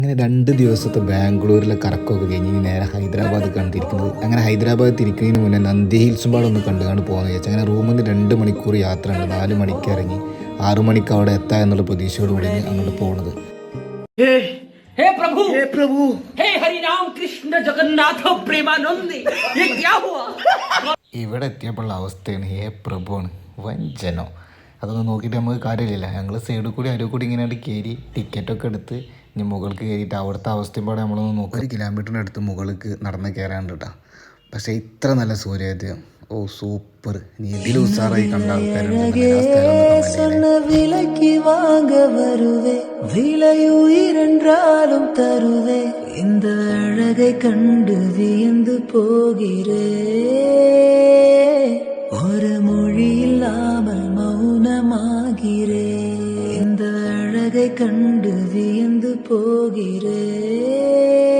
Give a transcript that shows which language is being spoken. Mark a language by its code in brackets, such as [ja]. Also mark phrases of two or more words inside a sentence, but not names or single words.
[ml] അങ്ങനെ 2 ദിവസത്തെ ബാംഗ്ലൂരിലെ കറക്കമൊക്കെ കഴിഞ്ഞ് ഇനി നേരെ ഹൈദരാബാദ് കണ്ടിരിക്കുന്നത്. അങ്ങനെ ഹൈദരാബാദ് തിരിക്കുന്നതിന് മുന്നേ നന്ദി ഹിൽസും പാടെ ഒന്ന് കണ്ടുകൊണ്ട് പോകാമെന്ന് വിചാരിച്ചു. അങ്ങനെ റൂമിൽ നിന്ന് 2 മണിക്കൂർ യാത്രയുണ്ട്. 4 മണിക്ക് ഇറങ്ങി 6 മണിക്ക് അവിടെ എത്താം എന്നുള്ള പ്രതീക്ഷയോടുകൂടിയാണ് അങ്ങോട്ട് പോകുന്നത്. [hi] हे प्रभु हे हरि राम कृष्ण जगन्नाथ प्रेमानंद ये क्या हुआ? [ml] ഇവിടെ എത്തിയപ്പോഴുള്ള അവസ്ഥയാണ് ഹേ പ്രഭുവാണ് വഞ്ചനോ. അതൊന്നും നോക്കിയിട്ട് നമുക്ക് കാര്യമില്ല. ഞങ്ങൾ സൈഡിൽ കൂടി അരുവ് കൂടി ഇങ്ങനെ കയറി ടിക്കറ്റൊക്കെ എടുത്ത് ഇനി മുകൾക്ക് കയറിയിട്ട് അവിടുത്തെ അവസ്ഥയും പാടെ നമ്മളൊന്ന് നോക്കും. 1 കിലോമീറ്ററിൻ്റെ അടുത്ത് മുകൾക്ക് നടന്ന് കയറാണ്ട് കേട്ടോ. പക്ഷേ ഇത്ര നല്ല സൂര്യോദയം, ഓ സൂപ്പർ. നീ ഇതിൽ ഉസാറായി കണ്ട ആൾക്കാരുണ്ട്. [ta] விலைக்கு வாங்க வருவே விலையுயிரென்றாலும் தருவே இந்த அழகை கண்டு வியந்து போகிறே ஒரு மொழி இல்லாமல் மௌனமாகிறே இந்த அழகை கண்டு வியந்து போகிறே